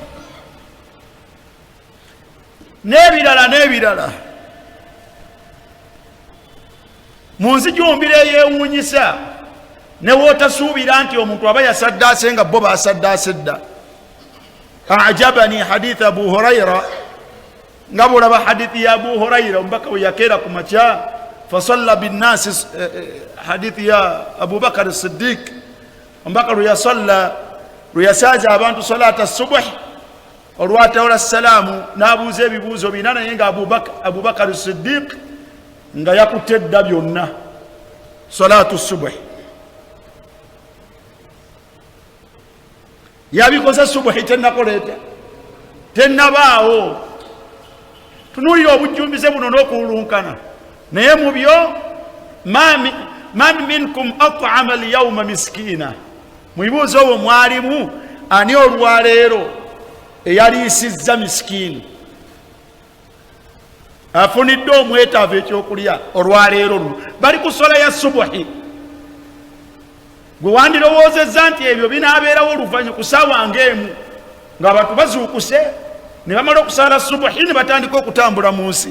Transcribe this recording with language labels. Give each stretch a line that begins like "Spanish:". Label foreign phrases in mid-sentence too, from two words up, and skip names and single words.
Ganda: n'ebirala mu nsi gy'ombira eyeewuunyisa ne wootasuubira nti omuntu aba yasaddaase nga bo baasaddaase dda.
Arabic: أعجبني حديث أبو هريرة,
Ganda: nga bwolaba hadithi ya Abu Huraira omubaka we yakeera ku makya
Arabic: فصلى بالناس,
Ganda: hadithi ya Abu Bakar as-Siddiq omubaka lwe yasaaza abantu
Arabic: صلاة الصبح
Ganda: olwatawola salaamu n'abuuza ebibuuzo bina, naye nga Abu Bakar as-Siddiq nga yakutte edda byonna
Arabic: صلاة الصبح.
Ganda: yabikoze subuhi tennakoleeta tennabaawo. tunuulira obujjumbize buno n'okuwulunkana, naye mu byo
Arabic: من منكم أطعم اليوم مسكينا,
Ganda: mu bibuuzo obwo mwalimu ani olwaleero eyaliisizza miskiini, afunidde omwetaavu ekyokulya olwaleero luno, bali ku sola ya subuhi. gwe wandirowoozezza nti ebyo binaabeerawo oluvannyuma ku ssaawa ng'emu ng'abantu bazuukuse ne bamala okusaala subuhi ne batandika okutambula mu nsi.